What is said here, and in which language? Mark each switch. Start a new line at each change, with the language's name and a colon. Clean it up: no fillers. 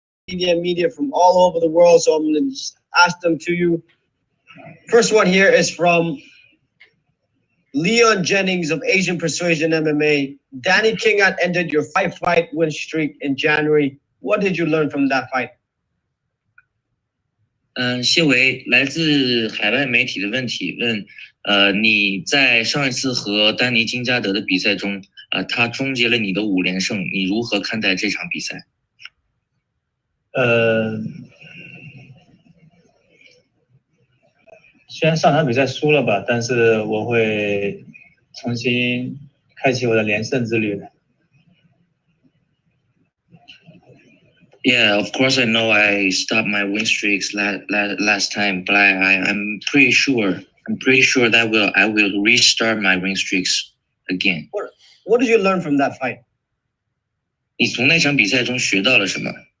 English: Media from all over the world, so I'm going to ask them to you. First one here is from Leon Jennings of Asian Persuasion MMA. Danny King had ended your 5-fight win streak in January. What did you learn from that fight?
Chinese: 谢维来自海外媒体的问题问，你在上一次和丹尼金加德的比赛中，他终结了你的5连胜，你如何看待这场比赛？虽然上场比赛输了吧，但是我会重新开启我的连胜之旅的。
English: Yeah, of course I know I stopped my win streaks last time, but I'm pretty sure that I will restart my win streaks again. What did you learn from that fight?
Chinese: 你从那场比赛中学到了什么？